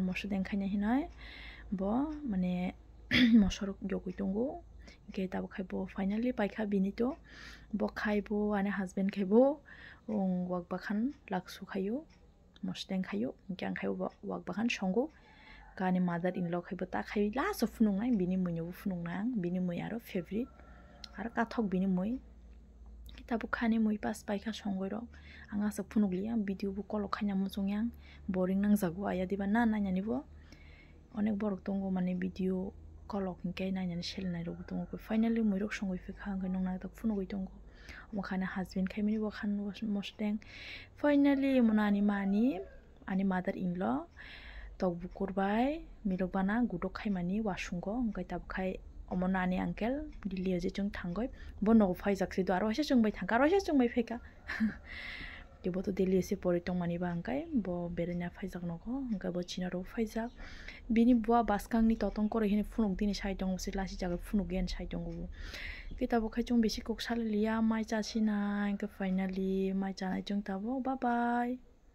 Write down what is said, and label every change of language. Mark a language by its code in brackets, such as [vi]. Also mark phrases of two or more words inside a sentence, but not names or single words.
[trp] mosodeng khaina hinai bo mane mosorok yogoi tongo ke tabok khai bo finally paikha bini to bo khaibo ane husband khaibo wak bakhan laksu khayo mosdeng khayo kyang khayo wak bakhan songo kani [en] mother in law [trp] khaibo ta khai [en] last of [trp] phunungnai bini muino phunungnang bini mui aro favorite aro kathok bini mui tabok khani mui pas paikha songoi rok anga sa phunukliya video bo kolok khaina muchungyang boring nangjago aya diba na nainani bo onek borok tongo mane video kolok hingke nainani selnai rok tongo finally mui rok songoi pekha angkai nongna ta phunugoi tongo omokhana husband khaimani bo khan mosdeng finally monani mani ani [en] mother in [trp] law tok bukurbai mirokbana gudok khaimani wasungo angkai tabok khai omonani uncle dili je chung thangoi bo nogo phaijak se do aro se chungbai thangka aro se chungbai pheka kebo to dili se pori tongmani ba angkai bo berena phaijak nogo angkai bo china ro phaijak bini bua baskangni totong kore hine phunuk dini sai tongo se lasi jaga phunuk gen sai tongo ke tabok khai chung besi kok saliliya mai chasina angkai finally mai chanai chung tabo [en] bye bye